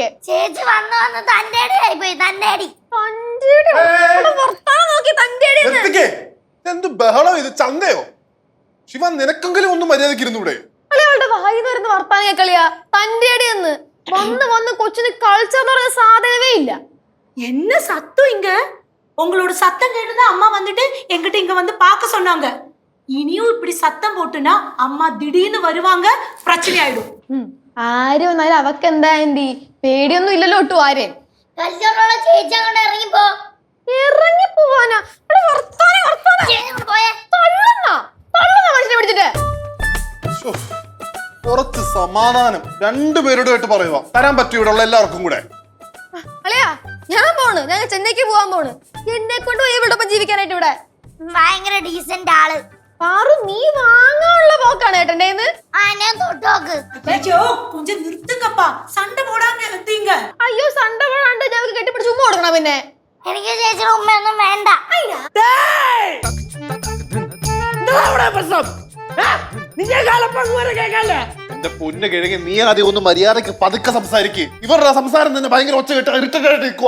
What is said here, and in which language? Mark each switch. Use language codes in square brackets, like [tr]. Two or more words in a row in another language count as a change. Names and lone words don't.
[ml] ചേച്ചി വന്ന് തന്റെ അടി ആയിപ്പോയി. തന്റെ അടി എന്ത് ബഹളം ഇത്? ചന്തയോ? ശിവ, നിനക്കെങ്കിലും ഒന്നും മര്യാദക്ക് ഇരുന്നൂടെ? അയാളുടെ വായിന്ന് വരുന്ന വർത്താനം കേക്കളിയാ തന്റെ അടി എന്ന്. വന്ന് കൊച്ചിന് കൾച്ചർ എന്ന് പറഞ്ഞ സാധനമേ ഇല്ല. [ta] என்ன சத்தம் இங்க? உங்களோட சத்தம் கேட்டுதான் அம்மா வந்துட்டு எங்கிட்ட இங்க வந்து பார்க்க சொன்னாங்க. இனியும் இப்படி சத்தம் போட்டுனா அம்மா திடீர்னு வருவாங்க, பிரச்சனை ஆயிடும். [ml] ആര് വന്നാലും അവക്ക് എന്താ ആന്റി? പേടിയൊന്നും ഇല്ലല്ലോ ഒട്ടും. ആരെ ചേച്ചി അങ്ങോട്ട് ഇറങ്ങിപ്പോ. ഇറങ്ങിപ്പോവാനാ? മനുഷ്യനെ പിടിച്ചിട്ട് കുറച്ച് സമാധാനം രണ്ടുപേരോടായിട്ട് പറയുക. തരാൻ പറ്റും ഇവിടെ ഉള്ള എല്ലാവർക്കും കൂടെ. അല്ലയാ, ഞാൻ പോണ്. ഞാൻ ചെന്നൈക്ക് പോവാൻ പോണ്. എന്നെ കൊണ്ട് ഇവിടെ ജീവിക്കാനായിട്ട് ഇവിടെ. ഭയങ്കര ഡീസന്റ് ആള്. പാറു, നീ വാങ്ങാനുള്ള പോക്കാണ് ഏട്ടൻ്റെ [ta] கொஞ்சம் நிறுத்துங்கப்பா, சண்டை போடாம எத்தீங்க. [ml] അയ്യോ, [ta] சண்டை போடாம [ml] ഞങ്ങൾക്ക് കെട്ടിപ്പിടിച്ച് ഉമ്മ കൊടുക്കണം. പിന്നെ എനിക്ക് ചേച്ചിയുടെ ഉമ്മയൊന്നും വേണ്ട. എന്റെ പൊന്നു കിഴങ്ങി, നീ ആദ്യം ഒന്ന് മര്യാദക്ക് പതുക്കെ സംസാരിക്ക്. ഇവരുടെ സംസാരം തന്നെ ഭയങ്കര ഒച്ച കേട്ട് ഇറിറ്റേറ്റ് ആയിട്ട് നിൽക്കുക.